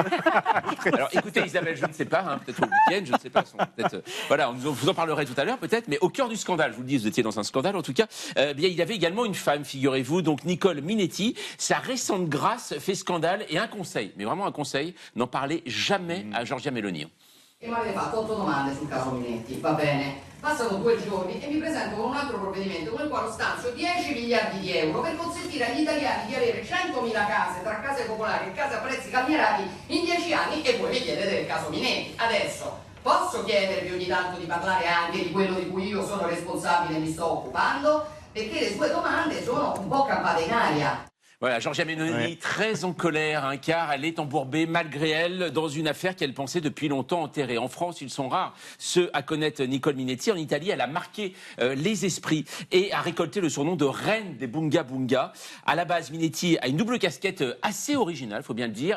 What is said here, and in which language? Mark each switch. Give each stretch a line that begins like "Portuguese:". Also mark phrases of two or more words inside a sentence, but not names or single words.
French: Alors écoutez Isabelle, je ne sais pas, peut-être au week-end, je ne sais pas. Voilà, on vous en parlerai tout à l'heure peut-être, mais au cœur du scandale, je vous le dis, vous étiez dans un scandale en tout cas, bien, il y avait également une femme, figurez-vous, donc Nicole Minetti. Sa récente grâce fait scandale et un conseil, mais vraiment un conseil, n'en parlez jamais à Giorgia Meloni.
Italian: E mi avete fatto 8 domande sul caso Minetti, va bene. Passano 2 giorni e mi presento con un altro provvedimento con il quale stanzio 10 miliardi di euro per consentire agli italiani di avere 100.000 case tra case popolari e case a prezzi calmierati in 10 anni e voi mi chiedete del caso Minetti. Adesso posso chiedervi ogni tanto di parlare anche di quello di cui io sono responsabile e mi sto occupando? Perché le sue domande sono un po' campate in aria.
French: Voilà, Giorgia Meloni, très en colère, car elle est embourbée, malgré elle, dans une affaire qu'elle pensait depuis longtemps enterrée. En France, ils sont rares ceux à connaître Nicole Minetti. En Italie, elle a marqué les esprits et a récolté le surnom de reine des Bunga Bunga. À la base, Minetti a une double casquette assez originale, faut bien le dire.